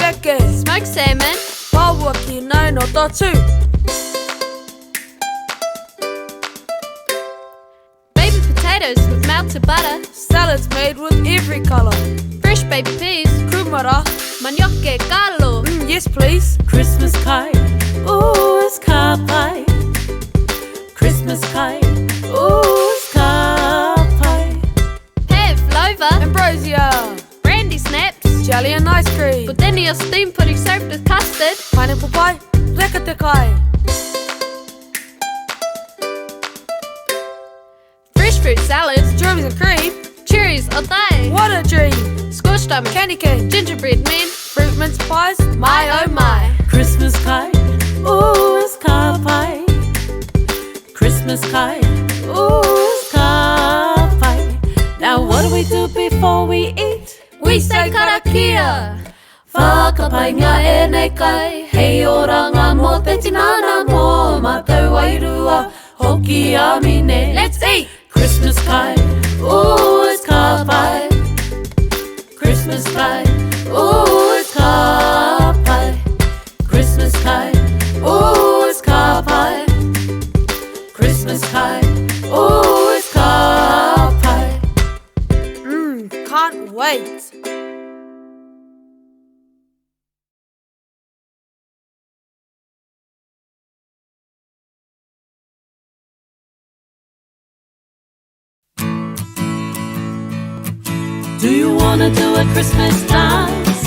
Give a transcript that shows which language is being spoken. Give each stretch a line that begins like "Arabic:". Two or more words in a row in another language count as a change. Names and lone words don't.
English: Pūtake, smoked salmon,
Māori: pāua ki nau no tōtū.
English: baby potatoes with melted butter, Salads made with every colour. fresh baby peas, Kumara,
Tongan: manioke kalo,
English: yes please. Christmas kai, ooh, it's
Māori: ka pai.
English: Christmas kai, ooh, it's
Māori: ka pai.
English: have lover, Ambrosia, brandy snaps, jelly and ice cream. Pudding steamed pudding soaked with custard, Pineapple pie,
Māori: reka te kai.
English: fresh fruit salads, Strawberries and cream, cherries all day, what a dream. scorched almond, Candy cane, gingerbread men, fruit mince pies, my oh my. Christmas kai, ooh, it's
Māori: ka pai.
English: Christmas kai, ooh, it's
Māori: ka pai.
English: Now what do we do before we eat? we say karakia.
Māori: Whakapai ngā e nei kai, hei oranga mō te tinana mō mātou wairua, hoki a mine.
English: Let's eat. Christmas kai, ooh, it's
Māori: ka pai.
English: Christmas kai, ooh, it's
Māori: ka pai.
English: Christmas kai, ooh, it's
Māori: ka pai.
English: Christmas kai, ooh, it's
Māori: ka pai.
English: Can't wait. Do you wanna do a Christmas dance?